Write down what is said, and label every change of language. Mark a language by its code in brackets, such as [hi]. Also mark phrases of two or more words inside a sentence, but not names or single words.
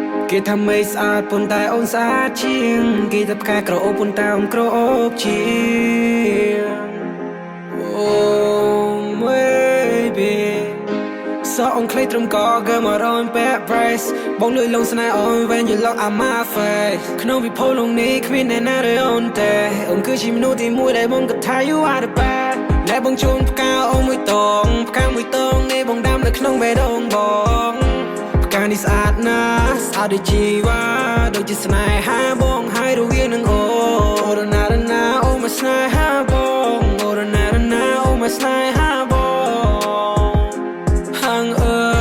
[km] គេថាមេឃស្អាត ប៉ុន្តែអូនស្អាតជាង គេថាផ្កាក្រអូប ប៉ុន្តែអូនក្រអូបជាង អូន baby សក់អូនខ្លីត្រឹមក [en] Girl, my own bad brace [km] បងលួចលងស្នេហ៍អូន [en] When you look at my face [km] ក្នុងពិភពលោកនេះគ្មានអ្នកណាដូចអូនទេ អូនគឺជាមនុស្សទីមួយដែលបងគិតថា [en] you are the best [km] ណែបងជូនផ្កាអូនមួយតង ផ្កាមួយតងនេះបងដាំនៅក្នុងបេះដូងបង ផ្កានេះស្អាតណាស់ ស្អាតដូចជីវ៉ា ដូចជាស្នេហាបង ហើយរវាងនឹងអូន អូរណារណា អូនមកស្នេហាបង អូរណារណា អូនមកស្នេហាបង ហាងអើ